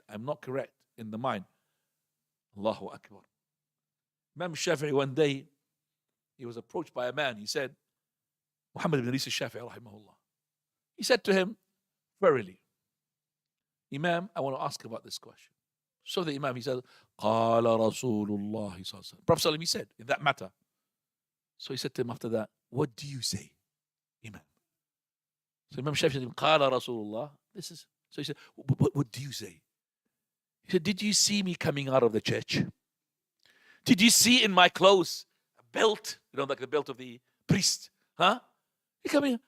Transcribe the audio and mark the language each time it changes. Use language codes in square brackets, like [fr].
[en] I'm not correct in the mind. Allahu Akbar. Imam Shafi one day, he was approached by a man. He said, Muhammad ibn Idris al-Shafi'i, rahimahullah. He said to him, verily, Imam, I want to ask about this question. So the Imam, he said, [ar] قال رسول الله صلى الله عليه وسلم. [en] Prophet he said, in that matter. So he said to him after that, what do you say, Imam? So Imam Shafi said, [ar] قال رسول الله. [en] This is, so he said, what do you say? He said, did you see me coming out of the church? Did you see in my clothes a belt, like the belt of the priest? Huh? He come in.